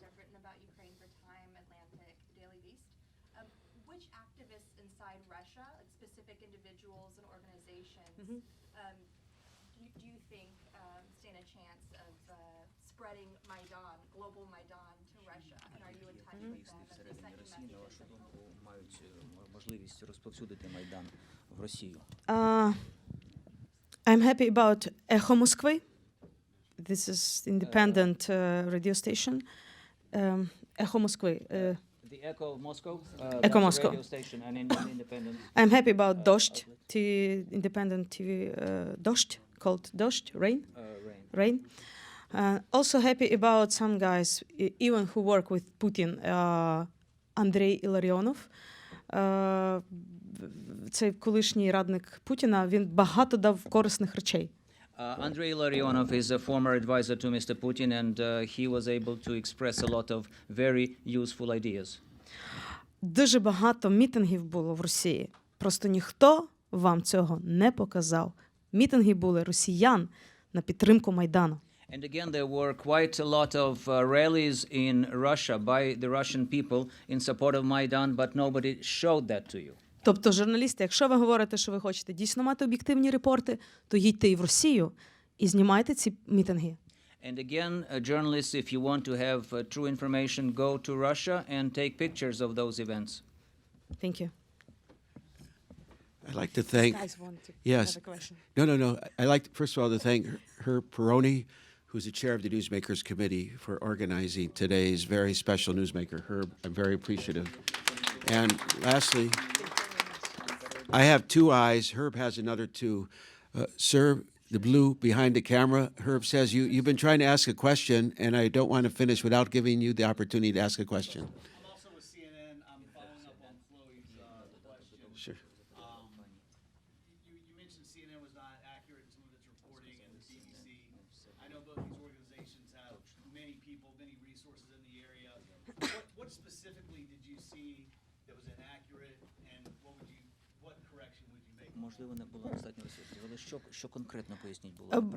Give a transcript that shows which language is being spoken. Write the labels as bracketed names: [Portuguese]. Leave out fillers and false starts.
[English] I've written about Ukraine for Time, Atlantic, Daily Beast. Which activists inside Russia, like specific individuals and organizations, do you think stand a chance of spreading Maidan, global Maidan, to Russia? And are you in touch with them? Have you sent you messages of hope? [Ukrainian] Мають можливість розповсюдити Майдан в Росію. [English] I'm happy about Echo Moskvy. This is independent radio station. Echo Moskvy. The Echo of Moscow. Echo that's a Moscow. radio station and independent. I'm happy about Dozhd, independent TV, Dozhd, called Dozhd, Rain. Rain. Also happy about some guys, even who work with Putin, Andrei Illarionov. [Ukrainian] Цей колишній радник Путіна, він багато дав корисних речей. [English] Andrei Larionov is a former advisor to Mr. Putin, and he was able to express a lot of very useful ideas. [Ukrainian] Дуже багато мітингів було в Росії. Просто ніхто вам цього не показав. Мітинги були росіян на підтримку Майдану. [English] And again, there were quite a lot of rallies in Russia by the Russian people in support of Maidan, but nobody showed that to you. [Ukrainian] Тобто, журналісти, якщо ви говорите, що ви хочете дійсно мати об'єктивні репорти, то їдьте і в Росію і знімайте ці мітинги. [English] And again, journalists, if you want to have true information, go to Russia and take pictures of those events. Thank you. I'd like to thank. Yes. No. I'd like, first of all, to thank Herb Peroni, who's the chair of the Newsmakers Committee, for organizing today's very special Newsmaker. Herb, I'm very appreciative. And lastly, I have two eyes. Herb has another two. Sir, the blue behind the camera, Herb says, you've been trying to ask a question, and I don't want to finish without giving you the opportunity to ask a question. I'm also with CNN. I'm following up on Chloe's question. Sure. You mentioned CNN was not accurate in some of its reporting, and the BBC. I know both these organizations have many people, many resources in the area. What specifically did you see that was inaccurate, and what correction would you make? [Ukrainian] Можливо, не було достатньо ресурсів, але що конкретно поясніть було?